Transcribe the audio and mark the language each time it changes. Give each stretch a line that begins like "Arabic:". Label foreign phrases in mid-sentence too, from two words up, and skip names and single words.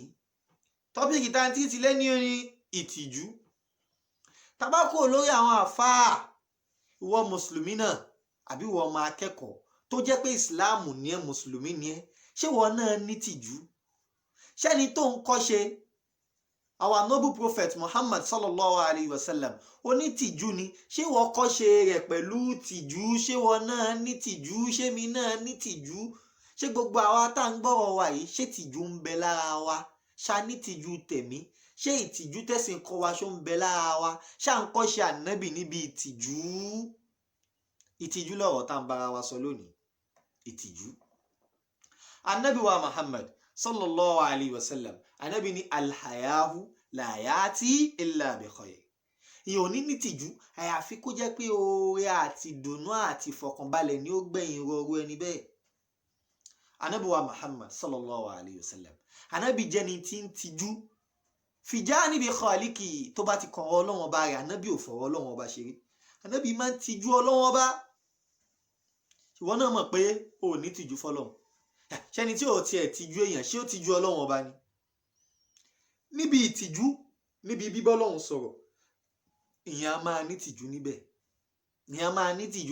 Yoruba: Tọ́pìkì tá a ti lé ní orin ìtìjú. Tabako lórí àwọn àfáà, ìwọ mùsùlùmí náà àbí ìwọ ọmọ akẹ́kọ̀ọ́ tó jẹ́ pé ìsìláàmù ni ẹ́, mùsùlùmí ni ẹ́, ṣé ìwọ náà ní tìjú? Ṣẹ́ni tó ń kọ́ṣe
English: our noble prophet
Yoruba: Muhammad
Arabic: صلى الله عليه وسلم
Yoruba: onítìjú ni. Ṣé ìwọ kọ́ṣe rẹ̀ pẹ̀lú tìjú? Ṣé ìwọ náà ní tìjú? Ṣé mi náà ní tìjú? Ṣé gbogbo àwa tá ń gbọ́rọ̀ wa yìí ṣé tìjú ń bẹ lára wa? Ṣá ní tìjú tẹ̀mí? Ṣé ìtìjú tẹ̀sìn kọ́ wa ṣó ń bẹ lára wa? Ṣá ń kọ́ṣe ànábì níbi ìtìjú? Ìtìjú lọ̀rọ̀ tá ń bára wa sọ lónìí. Ìtìjú. Ànábì wa Muhammad
Arabic: صلى الله عليه وسلم,
Yoruba: ànábì ní
Arabic: الحياء لا يأتي إلا بخير.
Yoruba: Ìyẹn ò ní tìjú àyàfi kó jẹ́ pé oore àti ìdùnnú àti ìfọ̀kànbalẹ̀ ni ó gbẹ̀yìn rọrú ẹni bẹ́ẹ̀. Ànábì wa Muhammad
Arabic: صلى الله عليه وسلم,
Yoruba: ànábì jẹ́ni tí ń tìjú fìjáàní bí khaliqi tó bá ti kàn Ọlọ́run ọba rẹ̀ ànábì ò fọ̀rọ̀ Ọlọ́run ọba ṣeré ànábì máa ń tijú Ọlọ́run ọba ìwọ náà mọ̀ pé o ò ní tìjú fọ́lọ́run ṣẹ́ni tí ò tiẹ̀ tìjú èèyàn ṣé ó tìjú Ọlọ́run ọba ni níbi ìtìjú níbi bíbọ́ Ọlọ́run sọ̀rọ̀ ìyẹn a máa ní tìjú níbẹ̀ ìyẹn a máa ní tìjú